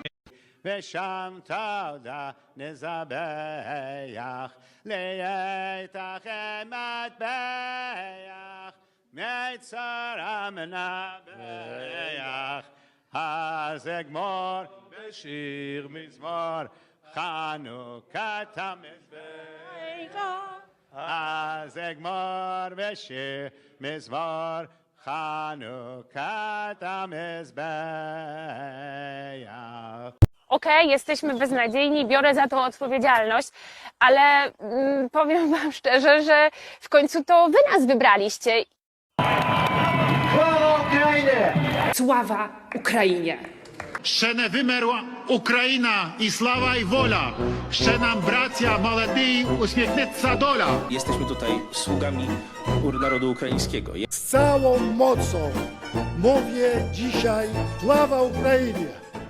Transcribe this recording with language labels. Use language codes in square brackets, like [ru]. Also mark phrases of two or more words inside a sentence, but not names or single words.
[he] ושם תודה נזבח, ליתכם מטבח, מצרם נבח, אז אגמור בשיר מזמור, חנוכת המזבח. אז אגמור בשיר מזמור, חנוכת המזבח. [pl] Okej, jesteśmy beznadziejni, biorę za to odpowiedzialność, ale powiem wam szczerze, że w końcu to wy nas wybraliście. Sława Ukrainie! [uk] Ще не вимерла Україна і слава і воля. Ще нам, браття молоді, усміхнеться доля. [pl] Jesteśmy tutaj sługami narodu ukraińskiego. Z całą mocą mówię dzisiaj sława Ukrainie!